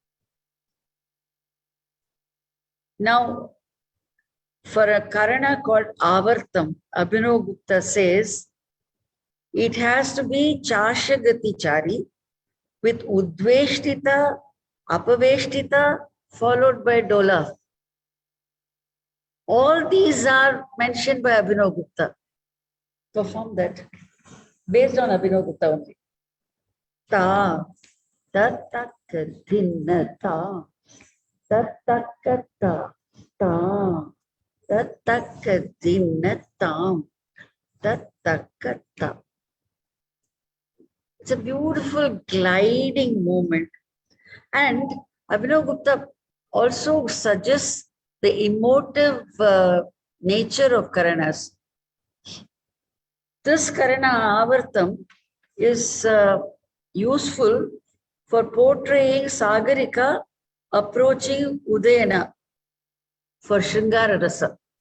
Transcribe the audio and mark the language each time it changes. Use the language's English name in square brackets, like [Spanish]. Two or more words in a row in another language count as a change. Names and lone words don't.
[English] Now, for a Karana called Avartam, Abhinav Gupta says, it has to be Chashagati Chari with Udveshtita, Apaveshtita, followed by Dola. All these are mentioned by Abhinav Gupta. Perform that. Based on Abhinav Gupta only. Ta, tatakadinna ta, tatakata, ta, tatakadinna tam, tatakata. It's a beautiful gliding movement. And Abhinav Gupta also suggests the emotive nature of Karanas. This Karana Avartam is useful for portraying Sagarika approaching Udayana for Shringara Rasa.